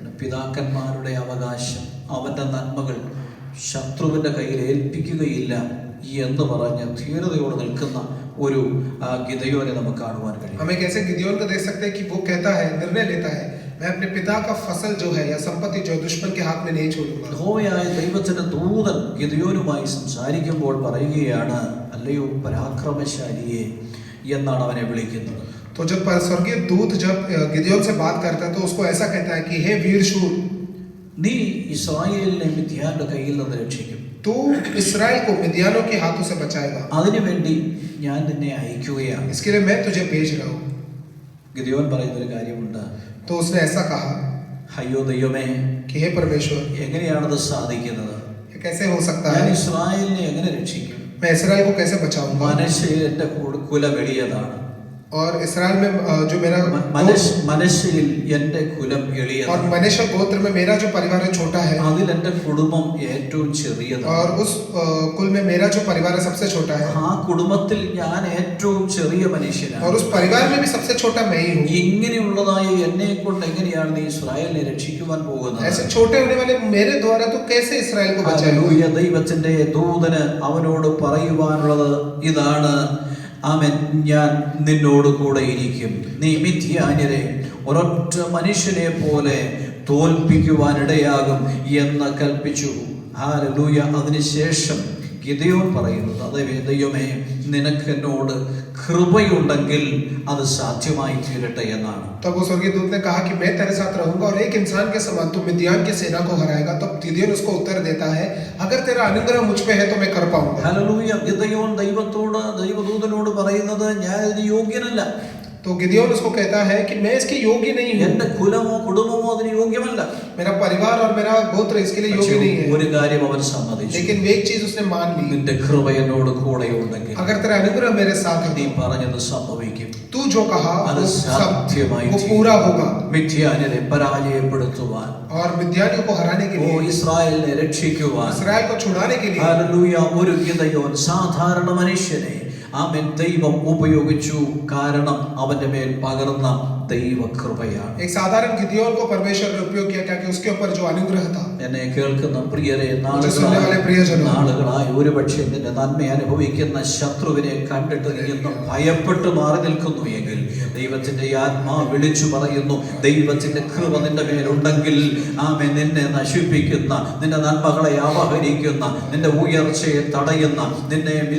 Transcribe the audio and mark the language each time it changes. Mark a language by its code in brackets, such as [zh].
[ml] പിതാക്കന്മാരുടെ അവകാശം അവന്റെ നന്മകൾ ശത്രുവിന്റെ കയ്യിൽ ഏൽപ്പിക്കുകയില്ല എന്ന് പറഞ്ഞ് ധീരതയോടെ നിൽക്കുന്ന ഒരു ഗിദെയോനെ നമുക്ക് കാണുവാൻ കഴിയും. [hi] हम एक ऐसे गिदियोन को देख सकते हैं कि वो कहता है निर्णय लेता है मैं अपने पिता का फसल जो है या संपत्ति जो दुश्मन के हाथ में नहीं छोड़ूंगा। [ml] യഹോവയായ ദൈവത്തിന്റെ ദൂതൻ ഗിദെയോനുമായി സംസാരിക്കുമ്പോൾ പറയുകയാണ് അല്ലയോ പരാക്രമശാലിയെ എന്നാണ് അവനെ വിളിക്കുന്നത്. [hi] तो जब स्वर्गीय दूत जब गिदियोन से बात करता है तो उसको ऐसा कहता है कि हे वीर शूर [ml] നീ ഇസ്രായേലിനെ മിദ്യാന്റെ കയ്യിൽ നിന്ന് രക്ഷിക്കും. [hi] तू इस्राएल को मिद्यानों के हाथों से बचाएगा। [ml] അതിനുവേണ്ടി ഞാൻ നിന്നെ അയക്കുകയാണ്. [hi] इसके लिए मैं तुझे भेज रहा हूँ। [ml] ഗിദെയോൻ പറയുന്ന ഒരു കാര്യമുണ്ട്. [hi] तो उसने ऐसा कहा [ml] അയ്യോ ദൈവമേ, [hi] कि हे परमेश्वर [ml] എങ്ങനെയാണത് സാധിക്കുന്നത്? [hi] ये कैसे हो सकता [ml] ഞാൻ [hi] है? [ml] ഇസ്രായേലിനെ എങ്ങനെ രക്ഷിക്കും? [hi] मैं इस्राएल को कैसे बचाऊंगा? [ml] മനശ്ശയിൽ എന്റെ കുലം എളിയതാണ്. [hi] और इस्राएल में जो मेरा [ml] മനശ്ശയിൽ എന്റെ കുലം [hi] और [ml] എളിയതാണ്. [hi] मनुष्य गोत्र में मेरा जो परिवार है छोटा है। [ml] അതിൽ എന്റെ കുടുംബം ഏറ്റവും ചെറിയതാണ്. [hi] और उस कुल में मेरा जो परिवार है सबसे छोटा है। [ml] ആ കുടുംബത്തിൽ ഞാൻ ഏറ്റവും ചെറിയ മനുഷ്യനാണ്. [hi] और उस परिवार में भी सबसे छोटा मैं ही हूँ। [ml] ഇങ്ങനെയുള്ളതായ എന്നെ കൊണ്ട് എങ്ങനെയാണ് നീ ഇസ്രായേലിനെ രക്ഷിക്കുവാൻ പോകുന്നത്? [hi] ऐसे छोटे होने वाले मेरे द्वारा तो कैसे इस्राएल को बचाएगा? [ml] ഹല്ലേലൂയ. ദൈവത്തിന്റെ ദൂതന് അവനോട് പറയുവാനുള്ളത് ഇതാണ്. ആമേൻ. ഞാൻ നിന്നോട് കൂടെ ഇരിക്കും. നീ മിദ്യാന്യരെ ഒരൊറ്റ മനുഷ്യനെ പോലെ തോൽപ്പിക്കുവാനിടയാകും എന്ന് കൽപ്പിച്ചു. ഹല്ലേലൂയ. അതിനുശേഷം ഗിദെയോൻ പറയുന്നത് അതേ ദൈവമേ നിനക്ക് എന്നോട് കൃപയുണ്ടെങ്കിൽ അത് സാധ്യമായി തീരട്ടെ എന്നാണ്. [hi] तब वो स्वर्गीय दूत ने कहा कि मैं तेरे साथ रहूंगा और एक इंसान के समान तू मिद्यान की सेना को हराएगा। तब गिदोन उसको उत्तर देता है अगर तेरा अनुग्रह मुझ पे है तो मैं कर पाऊंगा। [ml] ഹല്ലേലൂയ. ഗിദെയോൻ ദൈവദൂതനോട് പറയുന്നത് ഞാൻ ഇതിന് യോഗ്യനല്ല. [hi] तो गिदोन उसको कहता है कि मैं इसके योग्य नहीं हूँ। [ml] എന്റെ കുലമോ കുടുംബമോ അതിന് യോഗ്യമല്ല. [hi] मेरा परिवार और मेरा गोत्र इसके लिए योग्य नहीं है। [ml] ഒരു കാര്യം അവൻ സമ്മതിച്ചു. [hi] लेकिन एक चीज उसने मान ली [ml] നിന്റെ കൃപ എന്നോട് കൂടെ ഉണ്ടെങ്കിൽ [hi] अगर तेरा अनुग्रह मेरे साथ है [ml] നീ പറഞ്ഞത് സംഭവിക്കും. [hi] तू जो कहा [ml] അത് [hi] वो सब [ml] സാധ്യമായി [hi] वो [ml] തീരും. [hi] पूरा होगा। [ml] മിദ്യാന്യരെ പരാജയപ്പെടുത്തുവാൻ, [hi] और मिद्यानियों को हराने के ഓ लिए [ml] ഇസ്രായേലിനെ രക്ഷിക്കുവാൻ [hi] इस्राएल को छुड़ाने के लिए [ml] ഹല്ലേലൂയ ഒരു ഗിദെയോൻ സാധാരണ മനുഷ്യനെ ആമേൻ ദൈവം ഉപയോഗിച്ചു. കാരണം അവന്റെ മേൽ പകർന്ന ദൈവകൃപയാണ്. [hi] एक साधारण गिदोन को परमेश्वर ने उपयोग किया क्योंकि उसके ऊपर जो अनुग्रह था। [ml] എന്നെ കേൾക്കുന്ന പ്രിയരെ, [hi] सुनने वाले प्रियजनों, [ml] നാളുകളായി ഒരുപക്ഷെ നിന്റെ നന്മ അനുഭവിക്കുന്ന ശത്രുവിനെ കണ്ടിട്ട് നീ ഇന്നും ഭയപ്പെട്ട് മാറി നിൽക്കുന്നു എങ്കിൽ ദൈവത്തിന്റെ ആത്മാ വിളിച്ചു പറയുന്നു, ദൈവത്തിന്റെ കൃപ നിന്റെ മേലുണ്ടെങ്കിൽ ആമേൻ നിന്നെ നശിപ്പിക്കുന്ന, നിന്റെ നന്മകളെ അപഹരിക്കുന്ന, നിന്റെ ഉയർച്ചയെ തടയുന്ന, നിന്നെ